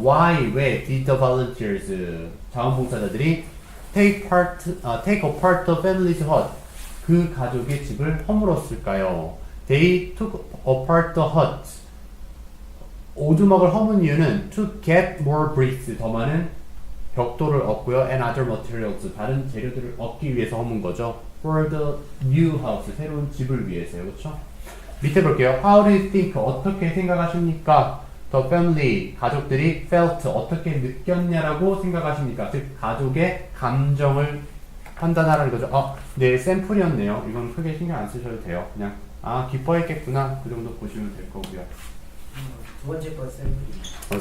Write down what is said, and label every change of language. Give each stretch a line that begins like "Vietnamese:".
English: Why, 왜 did the volunteers,
Korean: 자원봉사자들이
English: take a part the family's hut,
Korean: 그 가족의 집을 허물었을까요?
English: They took apart the hut.
Korean: 오두막을 허문 이유는
English: to get more bricks,
Korean: 더 많은 벽돌을 얻고요.
English: and other materials,
Korean: 다른 재료들을 얻기 위해서 허문 거죠.
English: for the new house,
Korean: 새로운 집을 위해서요. 그렇죠? 밑에 볼게요.
English: How do you think,
Korean: 어떻게 생각하십니까?
English: The family,
Korean: 가족들이 felt, 어떻게 느꼈냐라고 생각하십니까? 즉, 가족의 감정을 판단하라는 거죠. 네, 샘플이었네요. 이건 크게 신경 안 쓰셔도 돼요. 그냥, 기뻐했겠구나. 그 정도 보시면 될 거고요. 두 번째 거 샘플이.